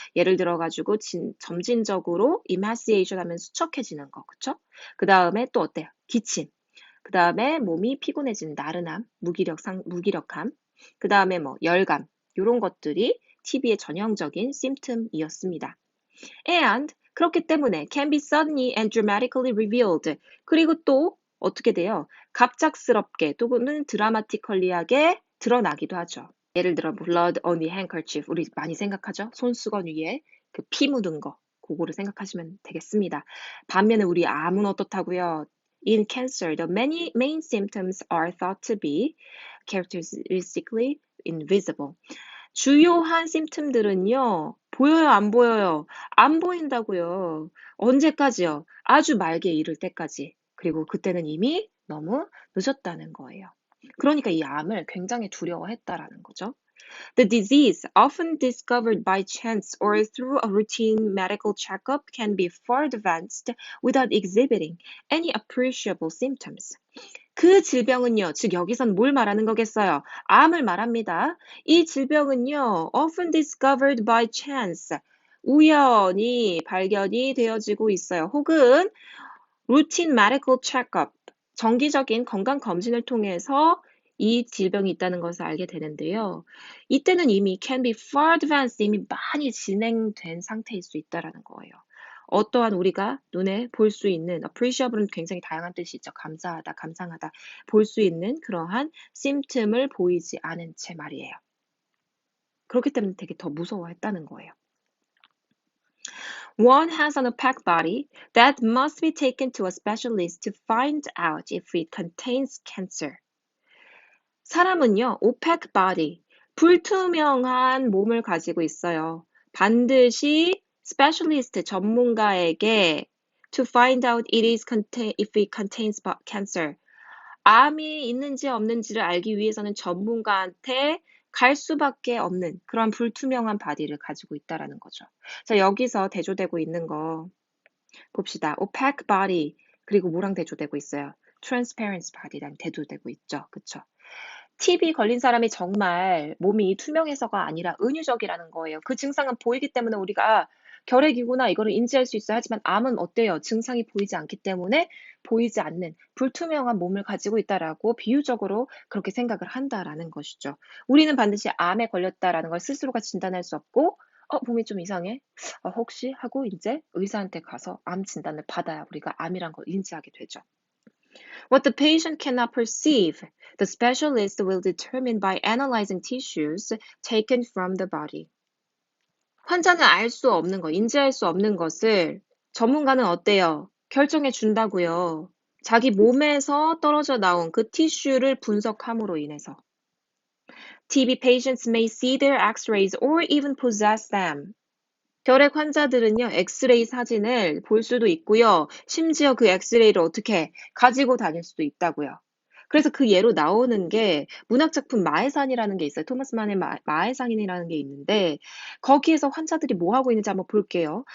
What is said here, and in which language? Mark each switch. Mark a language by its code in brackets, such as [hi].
[ko] 예를 들어가지고 점진적으로 emaciation 하면 수척해지는 거, 그쵸? 그 다음에 또 어때요? 기침. 그 다음에 몸이 피곤해지는 나른함, 무기력함. 그 다음에 뭐 열감. 이런 것들이 TB의 전형적인 symptom이었습니다. [en] And [ko] 그렇기 때문에 [en] can be suddenly and dramatically revealed. [ko] 그리고 또 어떻게 돼요? 갑작스럽게 또는 드라마티컬리하게 드러나기도 하죠. 예를 들어 [en] blood on the handkerchief. [ko] 우리 많이 생각하죠? 손수건 위에 그 피 묻은 거. 그거를 생각하시면 되겠습니다. 반면에 우리 암은 어떻다고요? [en] In cancer, the main symptoms are thought to be characteristically invisible. [ko] 주요한 심틈들은요, 보여요, 안 보여요? 안 보인다고요. 언제까지요? 아주 말기에 이를 때까지. 그리고 그때는 이미 너무 늦었다는 거예요. 그러니까 이 암을 굉장히 두려워했다라는 거죠. [en] The disease, often discovered by chance or through a routine medical checkup, can be far advanced without exhibiting any appreciable symptoms. [ko] 그 질병은요, 즉 여기선 뭘 말하는 거겠어요? 암을 말합니다. 이 질병은요, [en] often discovered by chance, [ko] 우연히 발견이 되어지고 있어요. 혹은 [en] routine medical checkup, [ko] 정기적인 건강 검진을 통해서 이 질병이 있다는 것을 알게 되는데요. 이때는 이미 [en] can be far advanced, [ko] 이미 많이 진행된 상태일 수 있다라는 거예요. 어떠한 우리가 눈에 볼 수 있는 appreciable은 굉장히 다양한 뜻이 있죠. 감사하다, 감상하다. 볼 수 있는 그러한 symptom을 보이지 않은 채 말이에요. 그렇기 때문에 되게 더 무서워했다는 거예요. [en] One has an opaque body that must be taken to a specialist to find out if it contains cancer. [ko] 사람은요, opaque body, 불투명한 몸을 가지고 있어요. 반드시 [en] specialist, [ko] 전문가에게 [en] to find out if it contains cancer. [ko] 암이 있는지 없는지를 알기 위해서는 전문가한테 갈 수밖에 없는 그런 불투명한 바디를 가지고 있다라는 거죠. 자, 여기서 대조되고 있는 거 봅시다. opaque body, 그리고 뭐랑 대조되고 있어요? transparent body랑 대조되고 있죠. 그쵸? TB 걸린 사람이 정말 몸이 투명해서가 아니라 은유적이라는 거예요. 그 증상은 보이기 때문에 우리가 결핵이구나 이거를 인지할 수 있어요. 하지만 암은 어때요? 증상이 보이지 않기 때문에 보이지 않는 불투명한 몸을 가지고 있다라고 비유적으로 그렇게 생각을 한다라는 것이죠. 우리는 반드시 암에 걸렸다라는 걸 스스로가 진단할 수 없고 몸이 좀 이상해? 혹시 하고 이제 의사한테 가서 암 진단을 받아야 우리가 암이란 걸 인지하게 되죠. [en] What the patient cannot perceive, the specialist will determine by analyzing tissues taken from the body. [ko] 환자는 알 수 없는 거, 인지할 수 없는 것을 전문가는 어때요? 결정해 준다고요. 자기 몸에서 떨어져 나온 그 티슈를 분석함으로 인해서. [en] TB patients may see their x-rays or even possess them. [ko] 결핵 환자들은요, 엑스레이 사진을 볼 수도 있고요. 심지어 그 엑스레이를 어떻게 가지고 다닐 수도 있다고요. 그래서 그 예로 나오는 게 문학작품 마해산이라는 게 있어요. 토마스 만의 마해산이라는 게 있는데 거기에서 환자들이 뭐 하고 있는지 한번 볼게요.